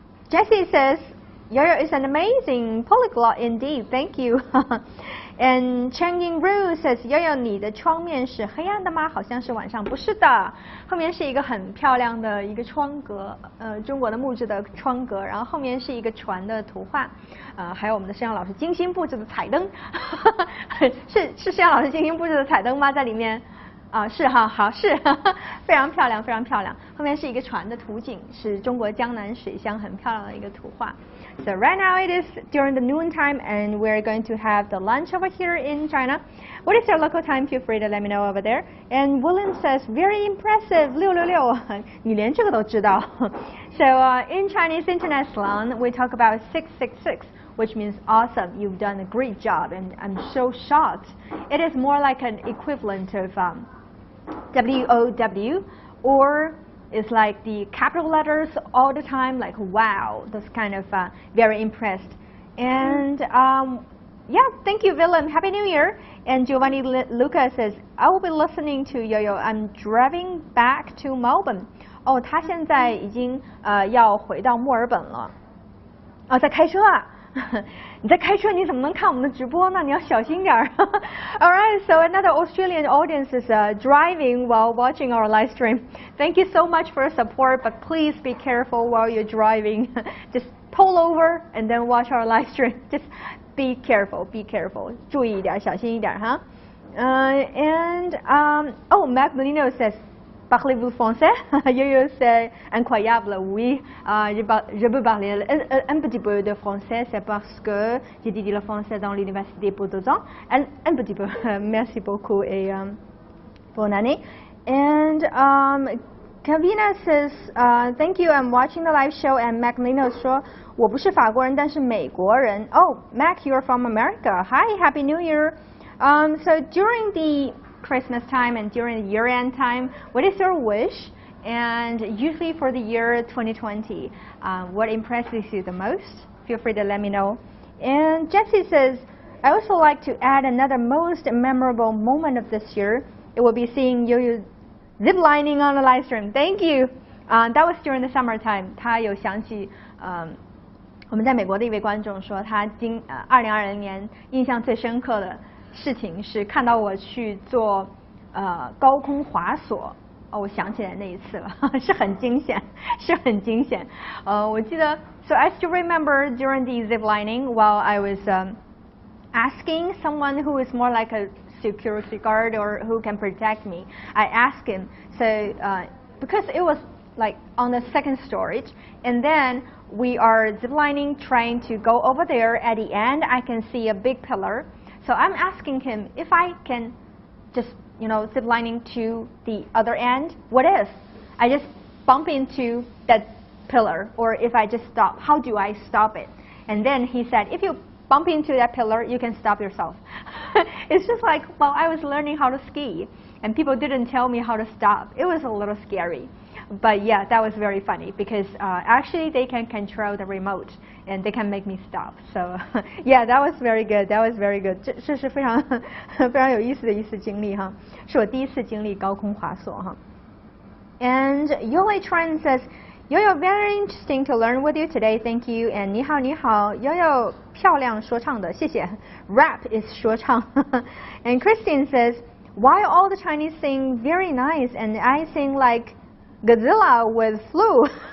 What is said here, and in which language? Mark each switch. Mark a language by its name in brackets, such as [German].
[English] Jessie says, Yo-Yo is an amazing polyglot indeed. Thank you. And Cheng Ying Ru says, Yo-Yo, [Chinese] 你的窗面是黑暗的吗？好像是晚上。不是的，后面是一个很漂亮的一个窗格，中国的木质的窗格，然后后面是一个船的图画，还有我们的摄像老师精心布置的彩灯，是摄像老师精心布置的彩灯吗？在里面？是哈，好是，非常漂亮，非常漂亮。后面是一个船的图景，是中国江南水乡很漂亮的一个图画。 [English] So right now it is during the noon time, and we're going to have the lunch over here in China. What is your local time? Feel free to let me know over there. And William says, very impressive, 666. [Chinese] 你连这个都知道。 [English] So in Chinese internet slang, we talk about 666. Which means awesome, you've done a great job, and I'm so shocked. It is more like an equivalent of WOW, or it's like the capital letters all the time, like wow, that's kind of very impressed. And yeah, thank you, Willem. Happy New Year. And Giovanni Luca says, I will be listening to Yo-Yo. I'm driving back to Melbourne. [Chinese] 哦，他现在已经要回到墨尔本了。哦，在开车啊。你在开车，你怎么能看我们的直播呢？你要小心点儿。 [English] All right, so another Australian audience is driving while watching our live stream. Thank you so much for your support, but please be careful while you're driving. Just pull over and then watch our live stream. Just be careful, be careful. [Chinese] 注意一点，小心一点哈。 [English] Oh, Mac Menino says. [French] Parlez-vous français? Yo-Yo c'est incroyable, oui. Je peux parler un petit peu de français, c'est parce que j'ai étudié le français dans l'université pour 2 ans. Un petit peu. Merci beaucoup et bonne année. [English] And Kavina says, thank you, I'm watching the live show. [Chinese] And Mac Lino 说，我不是法国人，但是美国人。 [English] Oh, Mac, you're from America. Hi, Happy New Year. So during the Christmas time and during the year-end time, what is your wish? And usually for the year 2020, what impresses you the most? Feel free to let me know. And Jessie says, I also like to add another most memorable moment of this year. It will be seeing Yo-Yo ziplining on the live stream. Thank you. That was during the summertime. [Chinese] 他有想起我们在美国的一位观众说，他2020年印象最深刻的事情是看到我去做高空滑索。哦，我想起来那一次了，是很惊险，是很惊险。我记得 [English] ，so I still remember during the zip lining while I was asking someone who is more like a security guard or who can protect me. I asked him, so because it was like on the second storage, and then we are ziplining, trying to go over there. At the end, I can see a big pillar. So I'm asking him if I can just, ziplining to the other end. What if I just bump into that pillar, or if I just stop? How do I stop it? And then he said, if you bump into that pillar, you can stop yourself. It's just like, well, I was learning how to ski, and people didn't tell me how to stop. It was a little scary. But yeah, that was very funny because actually they can control the remote and they can make me stop. So yeah, that was very good. That was very good. [Chinese] 这是非常非常有意思的一次经历哈，是我第一次经历高空滑索哈。 [English] And Yole Tran says, Yo-Yo, very interesting to learn with you today. Thank you. [Chinese] And 你好你好 Yo-Yo 漂亮说唱的，谢谢。 [English] Rap is 说唱。 And Christine says, why all the Chinese sing very nice and I sing like Godzilla with flu.